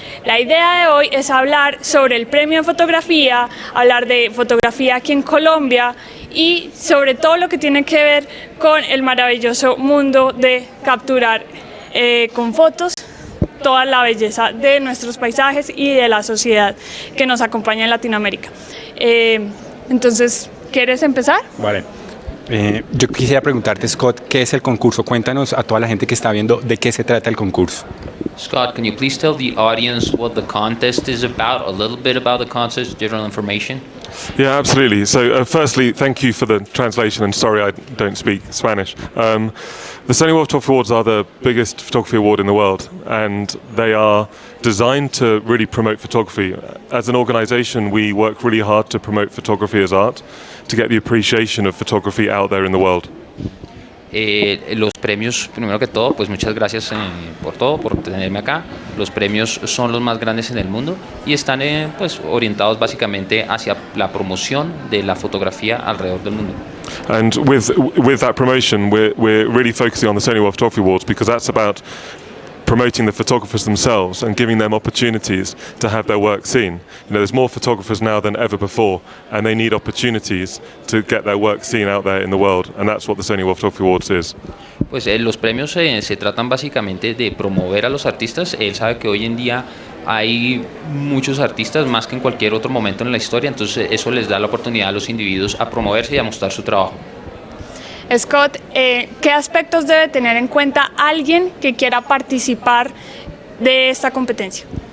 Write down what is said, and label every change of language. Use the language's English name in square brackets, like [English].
[Spanish] La idea de hoy es hablar sobre el premio de fotografía, hablar de fotografía aquí en Colombia y sobre todo lo que tiene que ver con el maravilloso mundo de capturar con fotos toda la belleza de nuestros paisajes y de la sociedad que nos acompaña en Latinoamérica. Entonces, ¿quieres empezar? Vale. Yo quisiera preguntarte, Scott, ¿qué es el concurso? Cuéntanos a toda la gente que está viendo de qué se trata el concurso. [English] Scott, can you please tell the audience what the contest is about, a little bit about the contest, general information? Yeah, absolutely. So firstly, thank you for the translation, and sorry I don't speak Spanish. The Sony World Photography Awards are the biggest photography award in the world, and they are designed to really promote photography. As an organization, we work really hard to promote photography as art, to get the appreciation of photography out there in the world. [Spanish] Los premios, primero que todo, pues muchas gracias por todo, por tenerme acá. Los premios son los más grandes en el mundo y están pues orientados básicamente hacia la promoción de la fotografía alrededor del mundo. [English] And with that promotion, we're really focusing on the Sony World Photography Awards because that's about promoting the photographers themselves and giving them opportunities to have their work seen. You know, there's more photographers now than ever before, and they need opportunities to get their work seen out there in the world, and that's what the Sony World Photography Awards is. [Spanish] Pues los premios se tratan básicamente de promover a los artistas. Él sabe que hoy en día hay muchos artistas, más que en cualquier otro momento en la historia, entonces eso les da la oportunidad a los individuos a promoverse y a mostrar su trabajo. Scott, ¿qué aspectos debe tener en cuenta alguien que quiera participar de esta competencia?